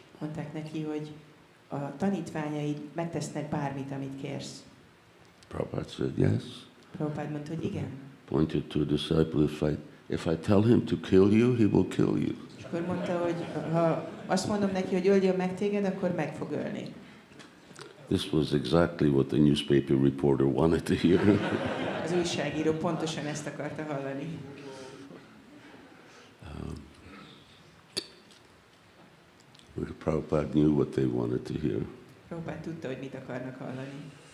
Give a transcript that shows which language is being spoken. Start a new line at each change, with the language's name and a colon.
Hungarian: Mondták neki, hogy a tanítványaid megtesznek bármit, amit kérsz.
English: Prabhupada said yes.
Hungarian: Prabhupada mondta, hogy igen.
English: Pointed to a disciple, if I tell him to kill you, he will kill you.
Hungarian: És akkor mondta, hogy ha azt mondom neki, hogy öljön meg téged, akkor meg fog ölni.
English: This was exactly what the newspaper reporter wanted to hear.
Hungarian: Az újságíró pontosan ezt akarta hallani.
English: Prabhupada knew what they wanted to hear.
Hungarian: Prabhupada tudta, hogy mit akarnak hallani.